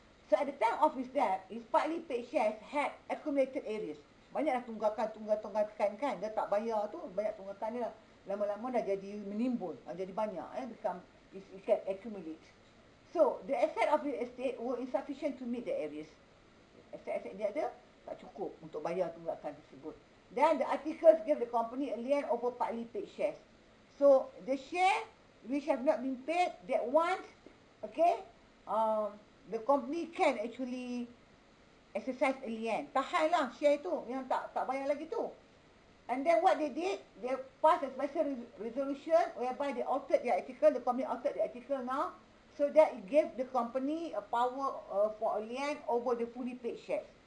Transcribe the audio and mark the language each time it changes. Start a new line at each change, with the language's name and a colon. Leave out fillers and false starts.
English: So at the time of his death, his partly paid shares had accumulated areas.
Malay: Banyaklah tunggakan kan. Dia tak bayar tu, banyak tunggakan dia. Lama-lama dah jadi menimbun, jadi banyak.
English: It can accumulate. So the asset of real estate were insufficient to meet the areas.
Malay: Aset-aset dia ada, tak cukup untuk bayar tunggakan tersebut.
English: Then the articles give the company a lien over partly paid shares. So the share which have not been paid, that once, okay, the company can actually exercise a lien.
Malay: Tahan lah share tu yang tak bayar lagi tu.
English: And then what they did, they passed a special resolution whereby they altered their article, the company altered the article now, so that it gave the company a power for a lien over the fully paid shares.